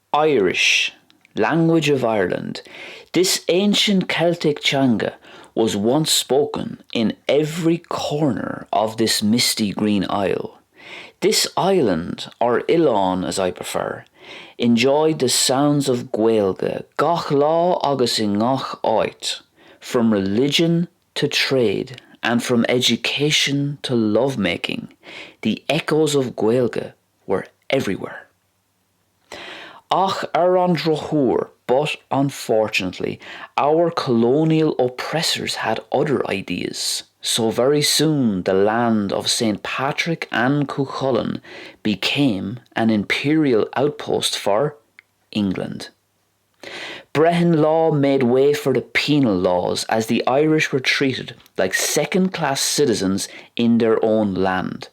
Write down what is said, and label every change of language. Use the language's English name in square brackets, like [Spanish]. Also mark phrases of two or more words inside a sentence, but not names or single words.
[English] Irish, language of Ireland. This ancient Celtic Changa was once spoken in every corner of this misty green isle. This island, or Ilan as I prefer, enjoyed the sounds of Gaeilge, [Irish] gach lá agus in ngach áit, [English] from religion to trade, and from education to lovemaking. The echoes of Gaeilge were everywhere. [Irish] Ach ar an drochuair, [English] but unfortunately, our colonial oppressors had other ideas. So very soon the land of St. Patrick and Cuchulainn became an imperial outpost for England. Brehon law made way for the penal laws as the Irish were treated like second-class citizens in their own land.